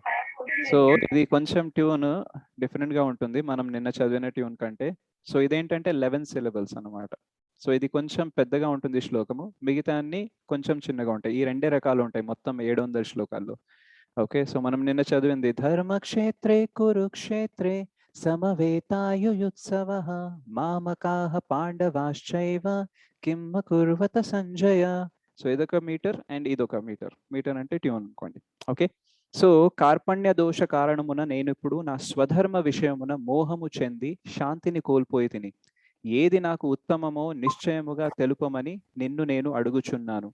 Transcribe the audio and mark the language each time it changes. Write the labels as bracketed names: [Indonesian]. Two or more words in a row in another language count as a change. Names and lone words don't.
[Telugu] సో ఇది కొంచెం [English] tune different [Telugu] గా ఉంటుంది మనం నిన్న చదివిన ట్యూన్ కంటే. సో ఇదేంటంటే 11 syllables అన్నమాట. సో ఇది కొంచెం పెద్దగా ఉంటుంది శ్లోకము, మిగతా అన్ని కొంచెం చిన్నగా ఉంటాయి. ఈ 2 రకాలు ఉంటాయి మొత్తం 700 శ్లోకాల్లో. [English] okay, so [Telugu] మనం నిన్న చదివింది [Sanskrit] ధర్మక్షేత్రే కురుక్షేత్రే సమవేతాయుయుత్సవః మామకాః పాండవాశ్చైవ కిం కుర్వత సంజయ. [Telugu] సో ఇదొక మీటర్ అండ్ ఇదొక మీటర్. మీటర్ అంటే ట్యూన్ అనుకోండి. [English] okay, so [Telugu] కార్పణ్య దోష కారణమున నేను ఇప్పుడు నా స్వధర్మ విషయమున మోహము చెంది శాంతిని కోల్పోయి తిని, ఏది నాకు ఉత్తమమో నిశ్చయముగా తెలుపమని నిన్ను నేను అడుగుచున్నాను.